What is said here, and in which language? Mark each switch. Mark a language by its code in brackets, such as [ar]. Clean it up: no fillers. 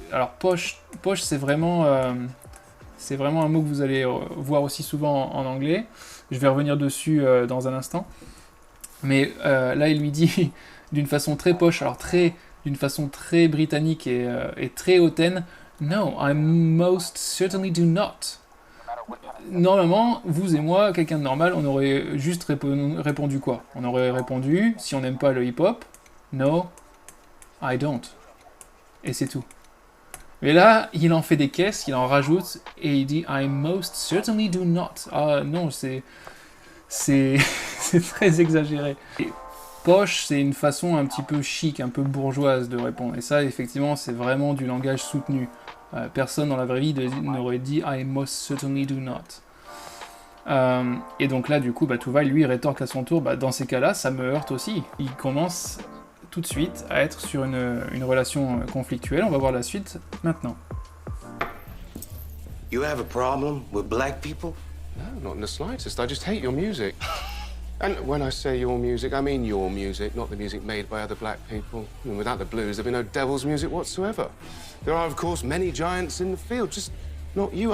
[fr] Alors, poche c'est vraiment un mot que vous allez voir aussi souvent en anglais. Je vais revenir dessus dans un instant. Mais là, il lui dit d'une façon très poche, alors d'une façon très britannique et très hautaine. [en] No, I most certainly do not. [fr] Normalement, vous et moi, quelqu'un de normal, on aurait juste répondu quoi? On aurait répondu, si on n'aime pas le hip-hop, [en] no, I don't. [fr] Et c'est tout. Mais là, il en fait des caisses, il en rajoute, et il dit [en] I most certainly do not. [fr] Ah non, c'est très exagéré. Et poche, c'est une façon un petit peu chic, un peu bourgeoise de répondre. Et ça, effectivement, c'est vraiment du langage soutenu. Personne dans la vraie vie n'aurait dit [en] I most certainly do not. [fr] Et donc là, du coup, Tuval, lui, rétorque à son tour, dans ces cas-là, ça me heurte aussi. Il commence tout de suite à être sur une relation conflictuelle. On va voir la suite maintenant. [en] You have a problem with black people? No, not in the slightest. I just hate your music. And when I say your music, I mean your music, not the music made by other black people. And without the blues, there'd be no devil's music whatsoever. There are, of course, many giants in the field, just not you.